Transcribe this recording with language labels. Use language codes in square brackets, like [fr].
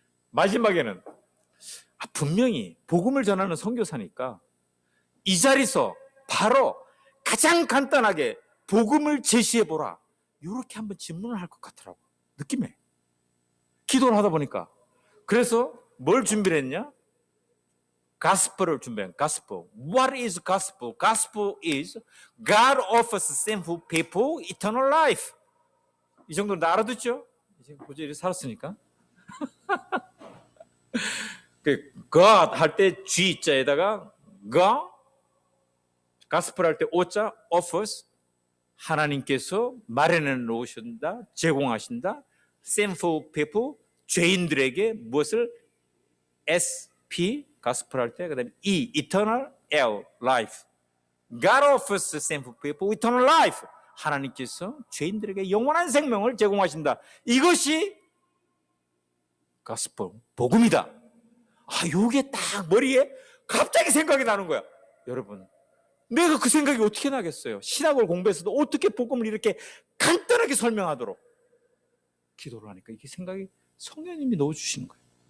[ko] 마지막에는 분명히 복음을 전하는 선교사니까 이 자리에서 바로 가장 간단하게 복음을 제시해보라. 이렇게 한번 질문을 할 것 같더라고. 느낌에. 기도를 하다 보니까. 그래서 뭘 준비를 했냐? 가스펠을 준비한 gospel. [en] What is gospel? Gospel is God offers sinful people eternal life. [ko] 이 정도는 다 알아듣죠? 이제 고지일이 살았으니까. God 할 때 G자에다가 God, gospel 할 때 O자, offers, 하나님께서 마련해 놓으신다, 제공하신다. sinful people, 죄인들에게 무엇을? SP, gospel 할 때, 그 다음에 E, eternal, L, life. [en] God offers sinful people eternal life. [ko] 하나님께서 죄인들에게 영원한 생명을 제공하신다. 이것이 gospel, 복음이다. 요게 딱 머리에 갑자기 생각이 나는 거야. 여러분, 내가 그 생각이 어떻게 나겠어요? 신학을 공부해서도 어떻게 복음을 이렇게 간단하게 설명하도록 기도를 하니까 이게 생각이 성령님이 넣어주시는 거예요.